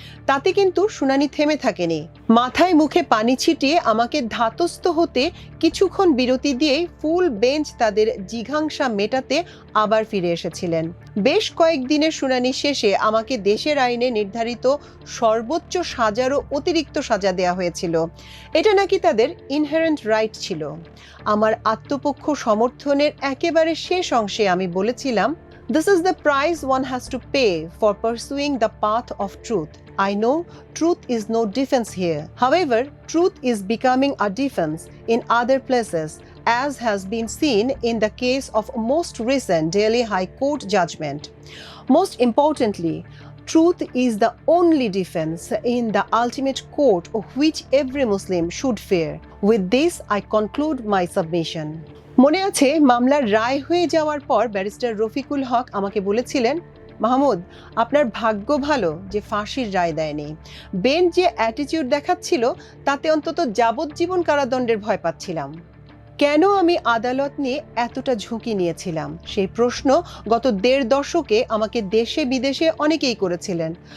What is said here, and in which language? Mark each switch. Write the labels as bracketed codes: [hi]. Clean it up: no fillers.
[bn] তাতে কিন্তু শুনানি থেমে থাকেনি। মাথায় মুখে পানি ছিটিয়ে আমাকে ধাতস্থ হতে কিছুক্ষণ বিরতি দিয়েই ফুল বেঞ্চ তাদের জিঘাংসা মেটাতে আবার ফিরে এসেছিলেন। বেশ কয়েকদিনের শুনানি শেষে আমাকে দেশের আইনে নির্ধারিত সর্বোচ্চ সাজারও অতিরিক্ত সাজা দেওয়া হয়েছিল। এটা নাকি তাদের ইনহেরেন্ট রাইট ছিল। আমার আত্মপক্ষ সমর্থনের একেবারে শেষ অংশে আমি বলেছিলাম, [en] "This is the price one has to pay for pursuing the path of truth. I know truth is no defense here. However, truth is becoming a defense in other places, as has been seen in the case of most recent Delhi High Court judgment. Most importantly, truth is the only defense in the ultimate court of which every Muslim should fear. With this, I conclude my submission." [bn] মনে আছে, মামলার রায় হয়ে যাওয়ার পর barrister Rafiqul হক আমাকে বলেছিলেন, "মাহমুদ, আপনার ভাগ্য ভালো যে ফাঁসির রায় দেয়নি। বেঞ্চ যে অ্যাটিটিউড দেখাচ্ছিল তাতে অন্তত যাবজ্জীবন কারাদণ্ডের ভয় পাচ্ছিলাম।" কেন আমি আদালত নিয়ে এতটা ঝুঁকি নিয়েছিলাম সেই প্রশ্ন গত ১.৫ দশকে আমাকে দেশে বিদেশে অনেকেই করেছিলেন।